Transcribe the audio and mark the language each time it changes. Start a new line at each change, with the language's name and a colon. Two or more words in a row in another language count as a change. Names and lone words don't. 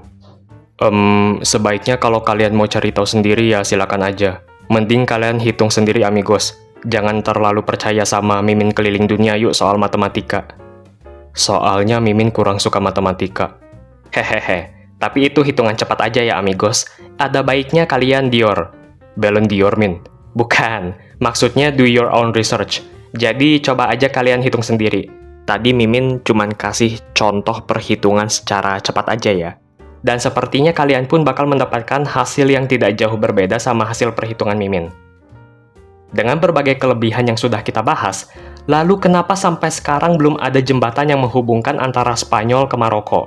Indonesian: Sebaiknya kalau kalian mau cari tahu sendiri ya silakan aja. Mending kalian hitung sendiri amigos. Jangan terlalu percaya sama Mimin keliling dunia yuk soal matematika. Soalnya Mimin kurang suka matematika. Hehehe, tapi itu hitungan cepat aja ya amigos. Ada baiknya kalian Dior. Ballon d'Or Min. Bukan, maksudnya
English: do your own research.
Indonesian: Jadi coba aja kalian hitung sendiri. Tadi Mimin cuman kasih contoh perhitungan secara cepat aja ya. Dan sepertinya kalian pun bakal mendapatkan hasil yang tidak jauh berbeda sama hasil perhitungan Mimin. Dengan berbagai kelebihan yang sudah kita bahas, lalu kenapa sampai sekarang belum ada jembatan yang menghubungkan antara Spanyol ke Maroko?